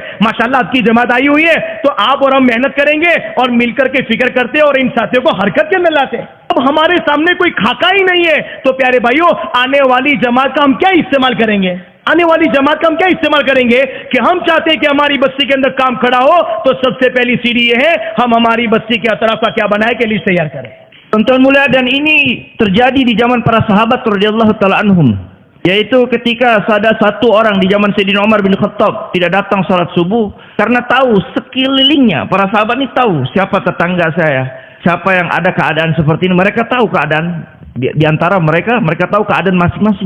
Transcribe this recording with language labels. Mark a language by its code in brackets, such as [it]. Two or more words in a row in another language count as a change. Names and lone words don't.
[hi] माशाल्लाह आपकी जमात आई हुई है, तो आप और हम मेहनत करेंगे और मिलकर के फिक्र करते और इन साथियों को हरकत के अंदर लाते। अब हमारे सामने कोई खाका ही नहीं है, तो प्यारे भाइयों, आने वाली जमात का हम क्या इस्तेमाल करेंगे? कि हम चाहते हैं कि हमारी बस्ती के अंदर काम खड़ा हो, तो सबसे पहली सीढ़ी ये है, हम हमारी बस्ती के अतराफ का क्या बनाए कि लिस्ट तैयार करें। [id] Tuan-tuan mulia, dan ini terjadi di zaman para sahabat [ar] رضي الله تعالى عنهم, [id] yaitu ketika ada satu orang di zaman Sayyidina Umar bin Khattab tidak datang salat subuh, karena tahu sekelilingnya para sahabat ini tahu siapa tetangga saya, siapa yang ada keadaan seperti ini, mereka tahu keadaan di antara mereka tahu keadaan masing-masing.